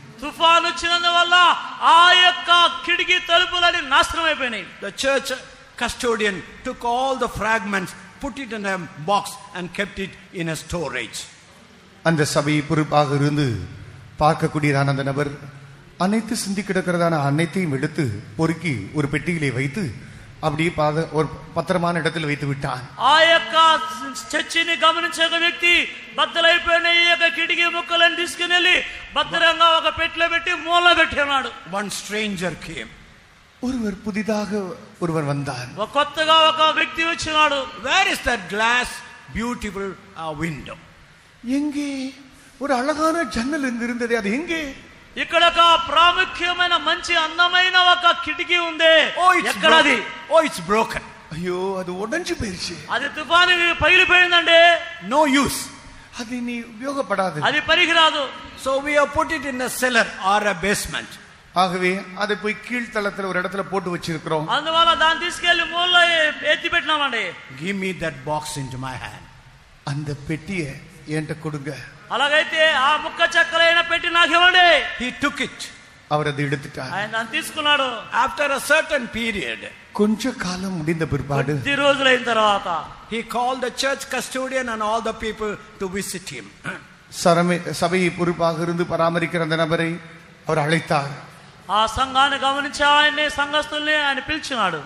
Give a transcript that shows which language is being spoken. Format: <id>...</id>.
<te>తుఫాను వచ్చినందువల్ల ఆ యొక్క కిటికీ తలుపులన్నీ నాశనం అయిపోయినాయి.</te> <en>The church custodian took all the fragments, put it in a box and kept it in a storage.</en> <ta>அந்த சபை பொறுப்பாக இருந்து பார்க்கக்கூடியதான அந்த நபர் அனைத்து சிந்தி கிடக்கிறதான அனைத்தையும் எடுத்து பொறுக்கி ஒரு பெட்டியிலே வைத்து அப்படியே ஒரு பத்திரமான இடத்தில் வைத்து விட்டான்.</ta> <te>ఆ యొక్క చర్చిని గమనించే ఒక వ్యక్తి బద్దలైపోయిన ఈ యొక్క కిటికీ ముక్కలను తీసుకుని వెళ్ళి భద్రంగా ఒక పెట్టెలో పెట్టి మూల పెట్టి ఉన్నాడు.</te> <en>One stranger came.</en> <ta>ஒருவர் புதிதாக ஒருவர் வந்தார்.</ta> <te>కొత్తగా ఒక వ్యక్తి వచ్చినాడు.</te> <en>Where is that glass beautiful window?</en> <ta>எங்கே ஒரு அழகான ஜன்னல் இருந்தது, அது எங்கே?</ta> <te>ఇక్కడ ఒక ప్రాముఖ్యమైన మంచి అందమైన ఒక కిటికీ ఉంది. ఎక్కడది?</te> <en>Oh, it's broken.</en> <ta>ஐயோ, அது உடைஞ்சு போயிருச்சு.</ta> <te>అది తుఫానుకి పగిలిపోయిందండి.</te> <en>No use.</en> <ta>அது நீ உபயோகப்படாது.</ta> <te>అది పనికిరాదు.</te> <en>So we have put it in a cellar or a basement.</en> <ta>ஆகவே அதை போய் கீழ்த்தளத்துல ஒரு இடத்துல போட்டு வச்சிருக்கிறோம்.</ta> <te>అందువల్ల దాన్ని తీసుకెళ్లి మూలలో ఎత్తి పెట్టినామండి.</te> <en>Give me that box into my hand.</en> <ta>அந்த பெட்டியை என்கிட்ட கொடுங்க.</ta> <te>అలాగైతే ఆ ముక్క చెక్కలైన పెట్టి నాకు ఇవ్వండి.</te> <en>He took it.</en> <ta>அவர் அதை எடுத்துட்டார்.</ta> <te>ఆయన దాన్ని తీసుకున్నాడు.</te> <en>After a certain period,</en> <ta>கொஞ்ச காலம் முடிந்த பிற்பாடு</ta> <te>కొద్ది రోజులైన తర్వాత</te> <en>he called the church custodian and all the people to visit him.</en> <ta>சபையை பொறுப்பாக இருந்து பராமரிக்கிற அந்த நபரை அவர் அழைத்தார்.</ta> <te>ఆ సంఘాన్ని గమనించి ఆయన్ని సంఘస్థుల్ని ఆయన పిలిచినాడు.</te>